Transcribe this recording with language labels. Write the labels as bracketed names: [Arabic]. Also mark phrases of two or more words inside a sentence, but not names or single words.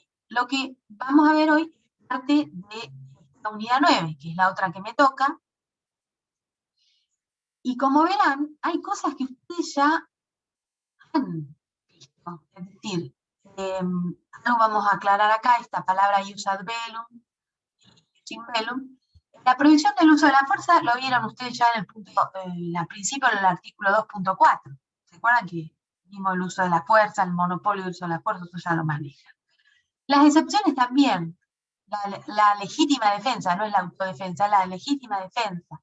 [Spanish] Lo que vamos a ver hoy es parte de la unidad 9, que es la otra que me toca. Y como verán, hay cosas que ustedes ya han visto. Es decir, algo vamos a aclarar acá, esta palabra [Latin] ius ad bellum, [Spanish] sin bellum. La prohibición del uso de la fuerza lo vieron ustedes ya en el punto, al principio en el artículo 2.4. ¿Se acuerdan que vimos el uso de la fuerza, el monopolio del uso de la fuerza? Eso ya lo manejan. Las excepciones también. La legítima defensa, no es la autodefensa, es la legítima defensa.